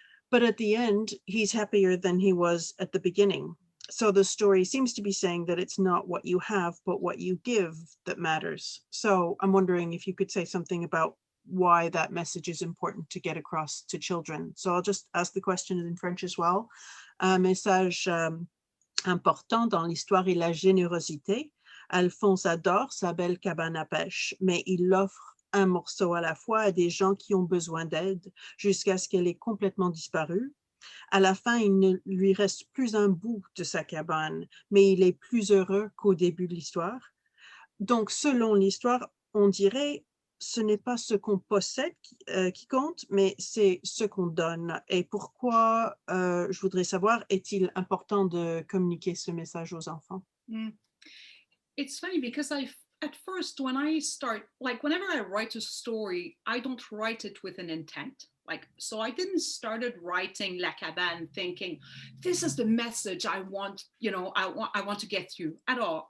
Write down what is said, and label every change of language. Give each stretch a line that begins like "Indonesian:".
English: But at the end, he's happier than he was at the beginning. So the story seems to be saying that it's not what you have, but what you give that matters. So I'm wondering if you could say something about why that message is important to get across to children. So I'll just ask the question in French as well.
French: Un message important dans l'histoire est la générosité. Alphonse adore sa belle cabane à pêche, mais il offre un morceau à la fois à des gens qui ont besoin d'aide jusqu'à ce qu'elle ait complètement disparu. À la fin, il ne lui reste plus un bout de sa cabane, mais il est plus heureux qu'au début de l'histoire. Donc, selon l'histoire, on dirait ce n'est pas ce qu'on possède qui compte, mais c'est ce qu'on donne. Et pourquoi, je voudrais savoir, est-il important de communiquer ce message aux enfants?
English: It's funny because at first, when I start, like whenever I write a story, I don't write it with an intent. Like, so I didn't started writing La Cabane thinking, this is the message I want, you know, I want to get through at all.